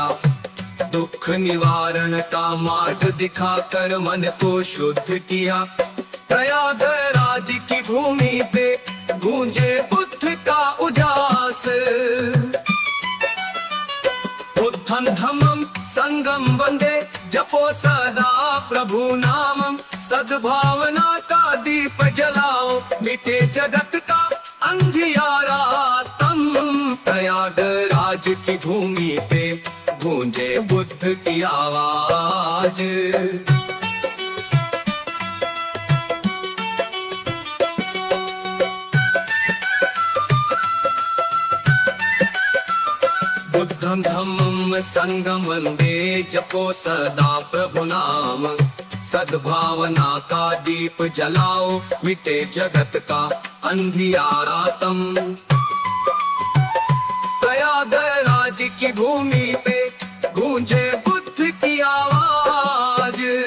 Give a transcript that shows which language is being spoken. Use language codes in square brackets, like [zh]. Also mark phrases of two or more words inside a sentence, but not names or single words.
[hi] दुख निवारण का मार्ग दिखाकर मन को शुद्ध किया। प्रयागराज की भूमि पे गूंजे बुद्ध का उजास। [sa] बुद्धं धम्मं संगम वंदे, [hi] जपो सदा प्रभु नामम। सद्भावना का दीप जलाओ, मिटे जगत का अंधियारा तम। प्रयागराज की भूमि पे गूंजे बुद्ध की आवाज। [sa] बुद्धं धम्मं संगम वंदे, [hi] जपो सदा प्रभु नाम। सद्भावना का दीप जलाओ, मिटे जगत का अंधियारा तम। प्रयागराज की भूमि पे गूंजे बुद्ध की आवाज।